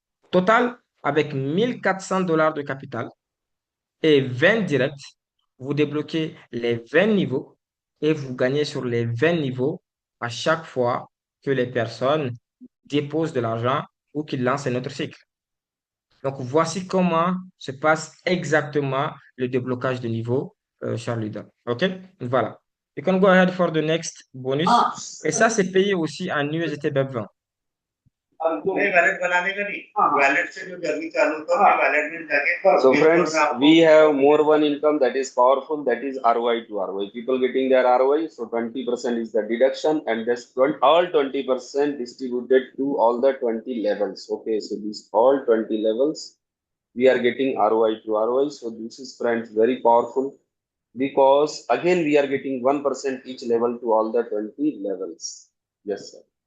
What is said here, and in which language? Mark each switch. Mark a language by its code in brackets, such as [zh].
[fr] Total, avec $1 400 de capital et 20 directs, vous débloquez les 20 niveaux et vous gagnez sur les 20 niveaux à chaque fois que les personnes déposent de l'argent ou qu'ils lancent un autre cycle. Donc, voici comment se passe exactement le déblocage de niveau, cher leader. OK? Voilà. [en] You can go ahead for the next bonus. [fr] Et ça, c'est payé aussi en USDT BEP20. [hi] नहीं wallet बनाने का नहीं wallet से जो journey चालू होता है wallet में जाके [en] so friends we have more one income that is powerful that is ROI to ROI people getting their ROI so 20% is the deduction and this 20, all 20% distributed to all the 20 levels okay so these all 20 levels we are getting ROI to ROI so this is friends very powerful because again we are getting 1% each level to all the 20 levels yes sir.